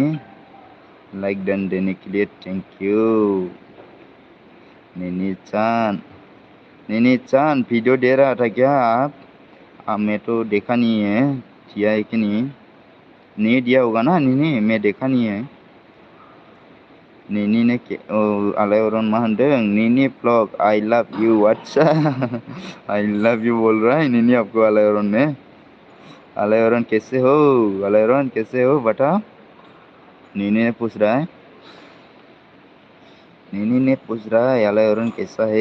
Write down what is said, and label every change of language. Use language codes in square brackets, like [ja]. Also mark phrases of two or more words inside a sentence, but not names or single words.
[en] like done [hi] देने के लिए [en] thank you [hi] नीनी चान। नीनी चान वीडियो दे रहा था क्या आप? मैं तो देखा नहीं है, दिया है कि नहीं दिया होगा ना नीनी, मैं देखा नहीं है। [brx] नीनी ने आलायरन मा होनदों? [en] Nini vlog I love you. [hi] अच्छा [en] I love you [hi] बोल रहा है नीनी आपको आलायरन ने। आलायरन कैसे हो? आलायरन कैसे हो बताओ? नीनी ने पूछ रहा है। नीनी ने पूछ रहा है आलायरन कैसा है?